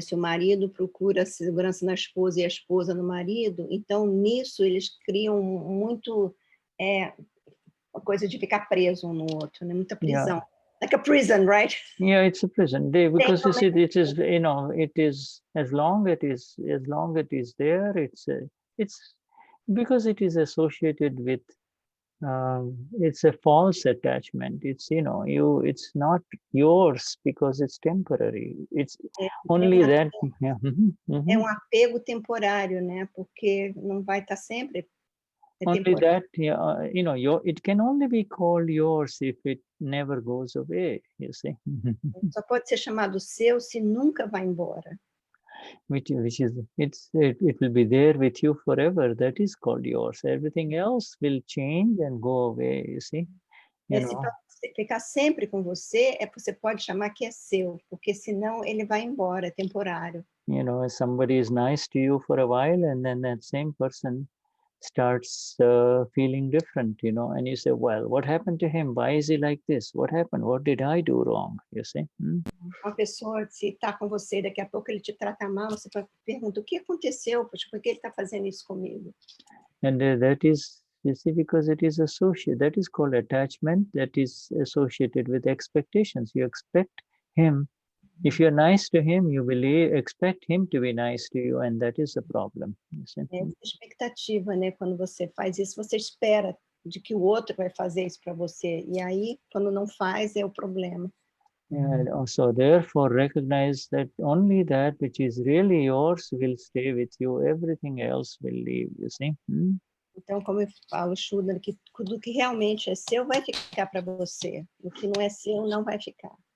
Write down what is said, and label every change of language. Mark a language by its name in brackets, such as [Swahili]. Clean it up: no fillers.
[Portuguese] Se o marido procura segurança na esposa e a esposa no marido, então nisso eles criam muito uma coisa de ficar preso um no outro, né? Muita prisão. [English] Yeah. Like a prison, right? Yeah, it's a prison. Because you see, it is, it is as long it is there. It's because it is associated with. It's a false attachment. It's it's not yours because it's temporary. It's only that. Yeah. [Portuguese] É um apego temporário, né? Porque não vai estar sempre. [English] Only that, it can only be called yours if it never goes away, you see. [Portuguese] Só pode ser chamado seu se nunca vai embora. [English] Which is, it will be there with you forever. That is called yours. Everything else will change and go away, you see. [Portuguese] Se ficar sempre com você, você pode chamar que é seu, porque senão ele vai embora, é temporário. [English] Somebody is nice to you for a while and then that same person starts feeling different, and you say, well, what happened to him? Why is he like this? What happened? What did I do wrong? You see? [Portuguese] Uma pessoa, se está com você, daqui a pouco ele te trata mal, você pergunta, o que aconteceu? Poxa, por que ele está fazendo isso comigo? [English] And that is, you see, because it is associated, that is called attachment, that is associated with expectations. You expect him. If you're nice to him, you expect him to be nice to you, and that is a problem. [Portuguese] É expectativa, né? Quando você faz isso, você espera de que o outro vai fazer isso para você, e aí, quando não faz, é o problema. [English] Yeah, so therefore, recognize that only that which is really yours will stay with you. Everything else will leave. You see? [Portuguese] Então, como eu falo, Shuddha, que tudo que realmente é seu vai ficar para você. O que não é seu não vai ficar.